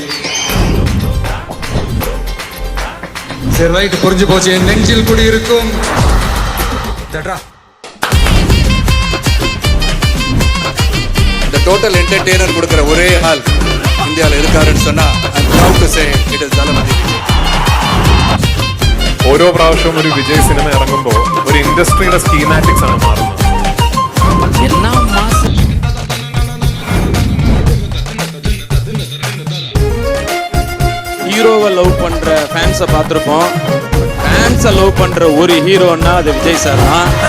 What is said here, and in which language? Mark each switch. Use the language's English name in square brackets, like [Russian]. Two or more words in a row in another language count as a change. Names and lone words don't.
[Tamil] சரி, ரைட், புரிஞ்சு போச்சு. என் நெஞ்சில் குடி இருக்கும். இந்த [English] total entertainer [Tamil] கொடுக்கிற ஒரே ஆள் இந்தியாவில் இருக்காருன்னு சொன்னா [English] I'm proud to say it is [Tamil] தளபதி. [Malayalam] ഓരോ പ്രാവശ്യവും ഒരു വിജയ് സിനിമ ഇറങ്ങുമ്പോൾ ഒരു ഇൻഡസ്ട്രിയുടെ സ്കീമാറ്റിക്സ് ആണ് മാറുന്നത്. [Tamil] ஹீரோவை லவ் பண்ற ஃபேன்ஸை பார்த்துருப்போம். ஃபேன்ஸை லவ் பண்ற ஒரு ஹீரோன்னா அது விஜய் சார் தான்.